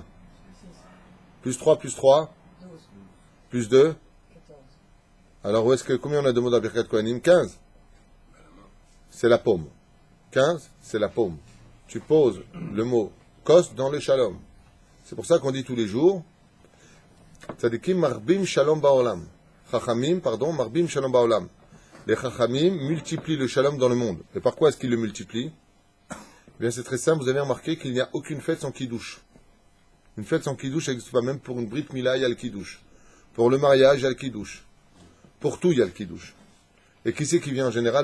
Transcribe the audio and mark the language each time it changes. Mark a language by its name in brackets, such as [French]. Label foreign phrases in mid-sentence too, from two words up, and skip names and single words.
[French] Plus 3 plus 3, 12, plus 2. 14. Alors, combien on a de mots dans [Hebrew] ברכת כהנים? [French] 15. C'est la paume. 15, c'est la paume. Tu poses le mot kos dans le shalom. C'est pour ça qu'on dit tous les jours, [Hebrew] צדיקים מרבים שלום בעולם. Chachamim, pardon, מרבים שלום בעולם. [French] Les chachamim multiplient le shalom dans le monde. Et par quoi est-ce qu'ils le multiplient? Eh bien, c'est très simple, vous avez remarqué qu'il n'y a aucune fête sans kiddush. Une fête sans kiddush, ça n'existe pas. Même pour une [Hebrew] ברית מילה, [French] il y a le kiddush. Pour le mariage, il y a le kiddush. Pour tout, il y a le kiddush. Et qui c'est qui vient en général?